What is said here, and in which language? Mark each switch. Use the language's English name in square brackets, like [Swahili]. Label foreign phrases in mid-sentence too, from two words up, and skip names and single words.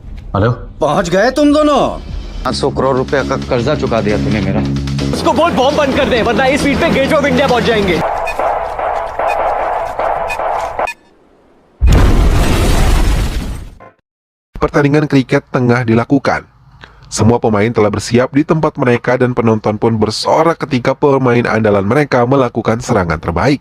[Hindi] हेलो। पहुंच गए तुम दोनों? 500 करोड़ रुपए का कर्जा चुका दिया तूने मेरा। उसको बोल बॉम्ब बंद कर दे, वरना इस स्पीड पे गेटवे ऑफ इंडिया पहुंच जाएंगे। [Indonesian] Pertandingan kriket tengah dilakukan. Semua pemain telah bersiap di tempat mereka dan penonton pun bersorak ketika pemain andalan mereka melakukan serangan terbaik.